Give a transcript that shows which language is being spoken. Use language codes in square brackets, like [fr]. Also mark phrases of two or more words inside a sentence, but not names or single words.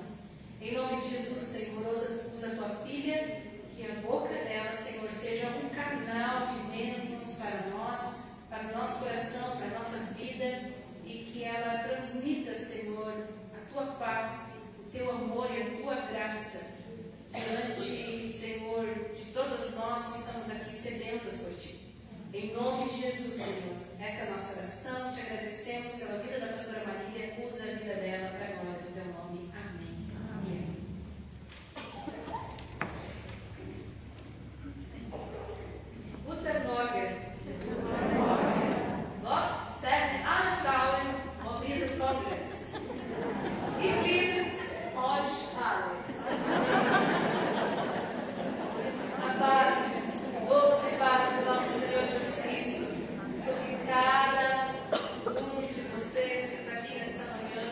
[pt] Em nome de Jesus, Senhor, usa a tua filha, que a boca dela, Senhor, seja um canal de bênçãos para nós, para o nosso coração, para a nossa vida, e que ela transmita, Senhor, a tua paz, o teu amor e a tua graça diante, Senhor, de todos nós que estamos aqui sedentas por ti. Em nome de Jesus, Senhor, essa é a nossa oração, te agradecemos pela vida da pastora Marília, usa a vida dela para a glória do teu nome. Amém. [de] Guten Morgen. Gott segne alle Frauen auf diesem Kongress. Ich liebe euch alle. [pt] A paz, doce paz do nosso Senhor Jesus Cristo, sobre cada um de vocês que está aqui nessa manhã.